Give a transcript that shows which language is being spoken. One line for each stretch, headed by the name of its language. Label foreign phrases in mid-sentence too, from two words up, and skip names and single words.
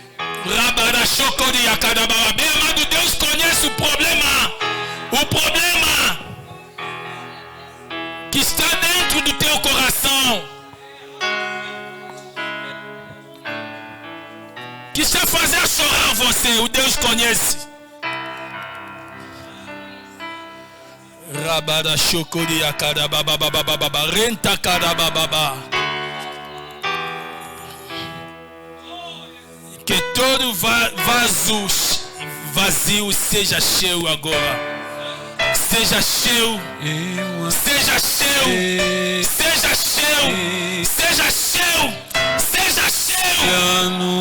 Portuguese: Bem amado, Deus conhece o problema que está dentro do teu coração, que está fazendo chorar você. O Deus conhece. Rabada chocori akada baba baba baba renta kada baba. Que todo vaso vazio seja cheio agora. Seja cheio. Seja cheio. Seja cheio. Seja cheio. Seja cheio.